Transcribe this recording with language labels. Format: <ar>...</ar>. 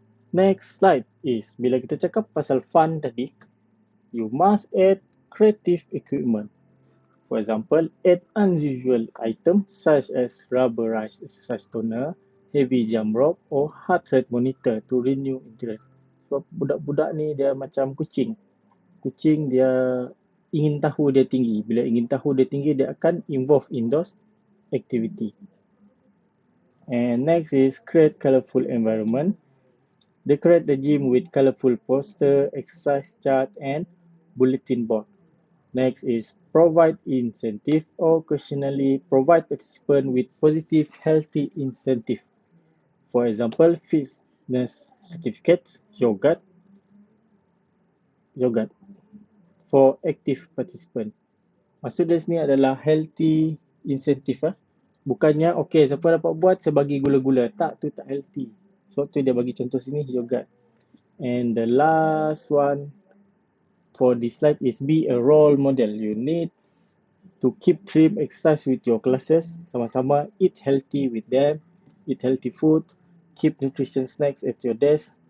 <en>Next slide is,</en> <ms>bila kita cakap pasal fun tadi,</ms> <en>you must add creative equipment. For example, add unusual items such as rubberized exercise toner, heavy jump rope or heart rate monitor to renew interest.</en> <ms>Sebab budak-budak ni dia macam kucing. Kucing dia ingin tahu dia tinggi. Bila ingin tahu dia tinggi, dia akan</ms> <en>involve in those activity. And next is create colorful environment. Decorate the gym with colorful poster, exercise chart, and bulletin board. Next is provide incentive or occasionally provide participant with positive, healthy incentive. For example, fitness certificates, yogurt for active participant.</en> <ms>Maksud dia sini adalah healthy incentive. Bukannya, okay, siapa dapat buat, saya bagi gula-gula. Tak, tu tak healthy. Sebab tu dia bagi contoh sini, yogurt.</ms> <en>And the last one for this slide is be a role model. You need to keep trim exercise with your classes. Sama-sama eat healthy with them. eat healthy food, keep nutrition snacks at your desk.</en>